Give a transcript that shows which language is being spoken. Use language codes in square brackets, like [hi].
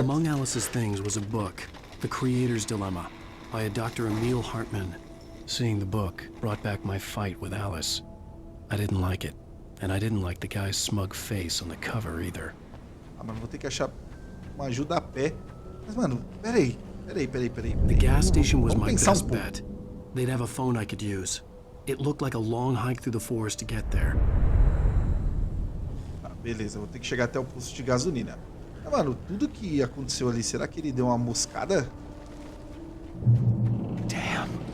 [en] Among Alice's things was a book, The Creator's Dilemma, by a Dr. Emil Hartman. Seeing the book brought back my fight with Alice. I didn't like it, and I didn't like the guy's smug face on the cover either. [pt] Ah, mano, vou ter que achar uma ajuda a pé. Mas, mano, peraí. [en] The gas station was my best bet. They'd have a phone I could use. It looked like a long hike through the forest to get there. [pt] Tá, beleza, vou ter que chegar até o posto de gasolina. Ah, mano, tudo que aconteceu ali, será que ele deu uma moscada? [en] Damn.